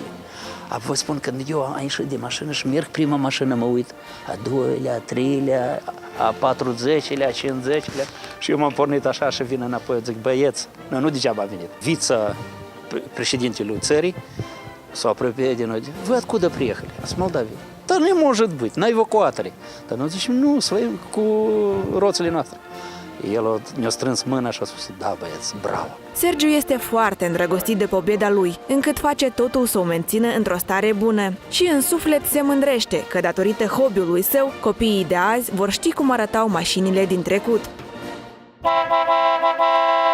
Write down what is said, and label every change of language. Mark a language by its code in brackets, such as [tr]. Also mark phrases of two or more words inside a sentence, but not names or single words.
[ro] Vă spun, când eu am ieșit de mașină și merg prima mașină, mă uit, a doilea, a treilea, a 40-lea, a 50-lea și eu m-am pornit așa și vin înapoi, zic, băieți, nu degeaba a venit. Vița președintelui țării s-a apropiat de noi, voi [ru] откуда приехали? С Молдавии. [ro] Dar nu [ru] может быть, на [ro] evacuatorii. Dar noi zicem, nu, să vedem cu roțile noastre. El ne-a strâns mâna și a spus, da, băieți, bravo. Sergiu este foarte îndrăgostit de Pobeda lui, încât face totul să o mențină într-o stare bună. Și în suflet se mândrește că, datorită hobby-ului său, copiii de azi vor ști cum arătau mașinile din trecut.